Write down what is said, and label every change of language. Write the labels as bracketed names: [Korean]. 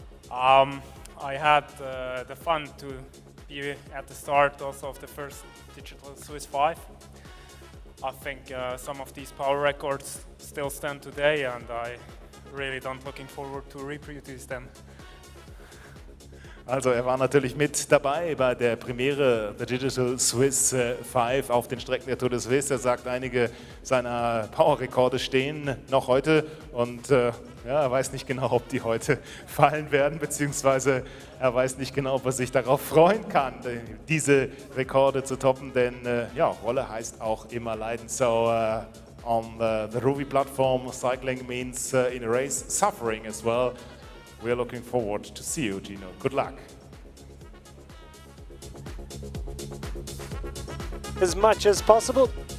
[English] I had the fun to be at the start also of the first Digital Swiss 5. I think some of these power records still stand today, and I really don't looking forward to reproduce them. [German] Also er war natürlich mit dabei bei der Premiere der Digital Swiss 5 auf den Strecken der Tour de Suisse. Er sagt, einige seiner Powerrekorde stehen noch heute und ja, er weiß nicht genau, ob die heute fallen werden, beziehungsweise er weiß nicht genau, ob er sich darauf freuen kann, diese Rekorde zu toppen, denn ja, Rolle heißt auch immer leiden. [English] So on the ROUVY platform, cycling means in a race suffering as well. We're looking forward to see you, Gino. Good luck. As much as possible.